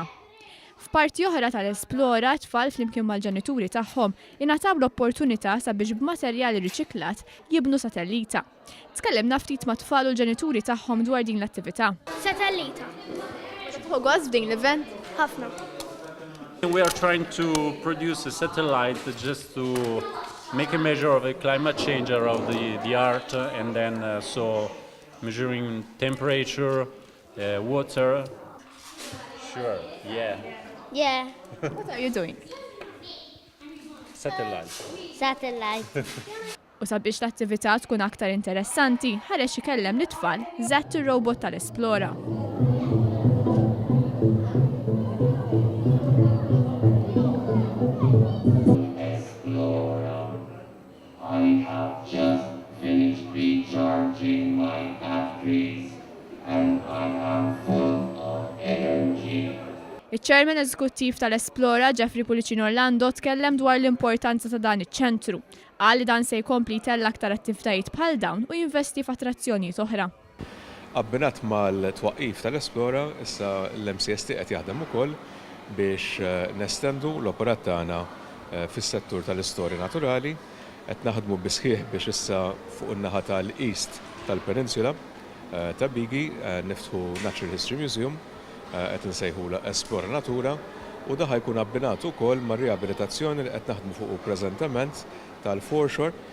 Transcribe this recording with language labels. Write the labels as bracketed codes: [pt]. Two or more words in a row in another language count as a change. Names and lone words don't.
[mt] F'parti oħra tal-Esplora, tfal flimkien mal-ġenituri tagħhom ingħataw l-opportunita sabiex b'materjali riċiklat jibnu satellita. Tkellimna ftit ma' tfal u l-ġenituri tagħhom dwar din l-attività. Satellita. Tħu gost f'din l-event? Ħafna. [en] We are trying to produce a satellite just to make a measure of the climate change around the Earth, and then so measuring temperature, water. Sure, yeah. Yeah. What are you doing? Satellite. Satellite. [mt] U sabiex l-attività tkun aktar interessanti, ħarex ikellem l-tfal żatt ir-robot tal-Esplora. [en] I have just finished recharging my batteries and I am full of energy. [mt] Iċ-Chairman Eżekuttiv tal-Esplora, Jeffrey Pulicino Orlando, tkellem dwar l-importanza ta' dan iċ-ċentru. Qal li dan se jkompli jtella aktar attivitajiet bħal dawn u jinvesti f'attrazzjonijiet oħra. Abbinat mal-twaqqif tal-Esplora, issa l-MCST qed jaħdem ukoll biex nestendu l-operat tagħna fis-settur tal-istorja naturali, qed naħdmu bisħieħ biex issa fuq in-naħa tal-East tal-Peninsula ta' Bigi niftħu [en] Natural History Museum, [mt] qed insejħula Esplora Natura, u da ħajkun abbinat ukoll mar-riabilitazzjoni li qed naħdmu fuq preżentament tal-foreshore.